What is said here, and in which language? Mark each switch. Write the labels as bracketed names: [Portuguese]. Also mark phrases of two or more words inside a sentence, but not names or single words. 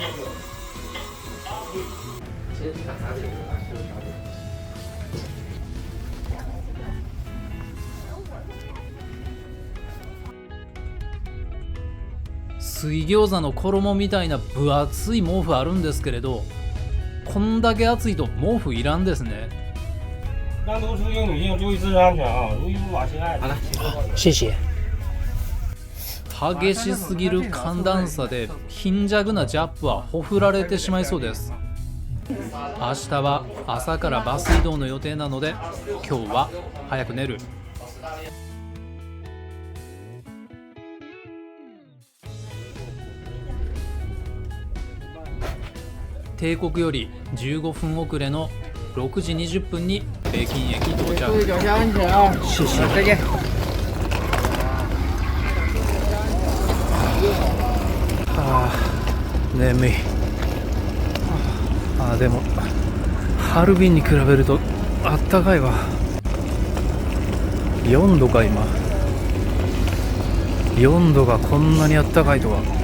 [Japanese] 水餃子の衣みたいな分厚い毛布あるんですけれど、こんだけ暑いと毛布いらんですね。 [Chinese] 单独出行旅行注意自身安全啊！如遇不法侵害，好了，谢谢。 [Japanese] 激しすぎる寒暖差で貧弱なジャップはほふられてしまいそうです。明日は朝からバス移動の予定なので今日は早く寝る。帝国より15分遅れの6時20分に北京駅到着。 [Chinese] 注意脚下安全啊！谢谢。再见。 [Japanese] 眠い。でもハルビンに比べるとあったかいわ。4度か今。4度がこんなにあったかいとは。